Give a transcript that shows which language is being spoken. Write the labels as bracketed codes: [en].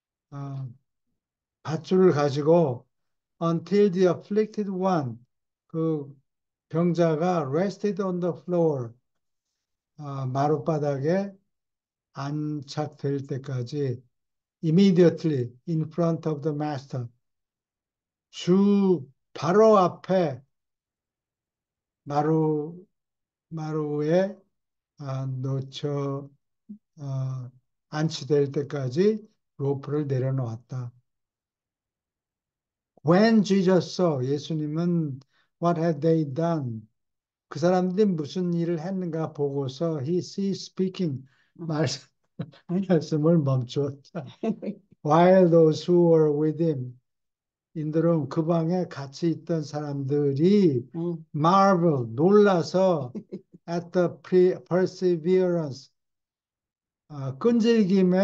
[ko] 어, 밧줄을 가지고 [en] until the afflicted one, [ko] 그 병자가 [en] rested on the floor, [ko] 마룻바닥에 안착될 때까지 [en] immediately in front of the master, [ko] 주 바로 앞에 마루 마루에 놓쳐 안치될 때까지 로프를 내려놓았다. [en] When Jesus saw, [ko] 예수님은 [en] what had they done? [ko] 그 사람들이 무슨 일을 했는가 보고서 [en] he ceased speaking, [ko] 말씀을 멈추었다. [en] While those who were with him in the room, [ko] 그 방에 같이 있던 사람들이 음, [en] marvel, [ko] 놀라서 [en] at the perseverance, [ko] 끈질김에